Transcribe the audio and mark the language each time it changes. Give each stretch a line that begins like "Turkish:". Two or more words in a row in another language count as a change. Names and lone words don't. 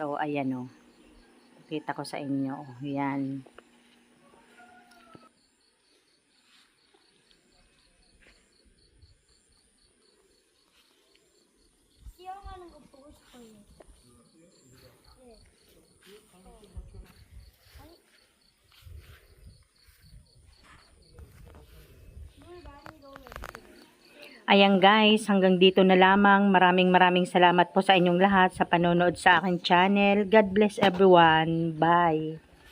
Filipino: So, ayan o. Kita ko sa inyo. Ayan.
Korean: 수영하는 거 보고 싶어요. 네. 물 많이 넣으면
Filipino: Ayan guys, hanggang dito na lamang. Maraming salamat po sa inyong lahat sa panonood sa aking channel.
English: God bless everyone. Bye.